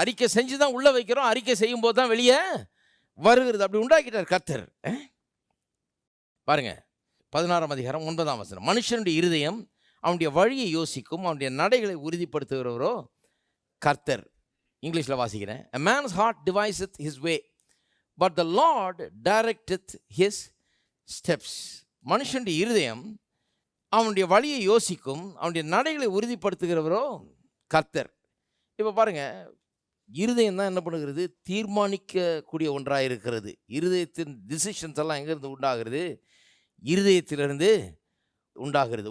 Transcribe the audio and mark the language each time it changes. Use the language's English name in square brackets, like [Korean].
[Tamil] அறிக்கை செஞ்சு தான் உள்ளே வைக்கிறோம், அறிக்கை செய்யும் போது தான் வெளியே வருகிறது. அப்படி உண்டாக்கிட்டார் கர்த்தர். பாருங்க, 16ஆம் அதிகாரம் 9ஆம் வசனம். மனுஷனுடைய இருதயம் அவனுடைய வழியை யோசிக்கும், அவனுடைய நடைகளை உறுதிப்படுத்துகிறவரோ கர்த்தர். இங்கிலீஷில் வாசிக்கிறேன். [English] A man's heart deviseth his way, but the Lord directeth his steps. [Tamil] மனுஷனுடைய இருதயம் அவனுடைய வழியை யோசிக்கும், அவனுடைய நடைகளை உறுதிப்படுத்துகிறவரோ கர்த்தர். இப்போ பாருங்க, இருதயம் தான் என்ன பண்ணுகிறது? தீர்மானிக்கக்கூடிய ஒன்றாக இருக்கிறது. இருதயத்தின் டிசிஷன்ஸ் எல்லாம் எங்கேருந்து உண்டாகிறது? இருதயத்திலிருந்து உண்டாகிறது.